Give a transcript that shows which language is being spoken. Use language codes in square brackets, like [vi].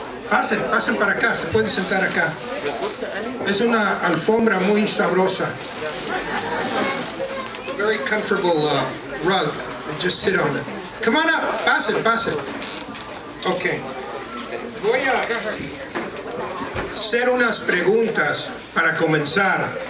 [es] Pasen, pasen para acá, se pueden sentar acá. Es una alfombra muy sabrosa. [en] It's a very comfortable rug. Just sit on it. Come on up, [es] pasen, pasen. [en] Okay. [es] Voy a hacer unas preguntas para comenzar.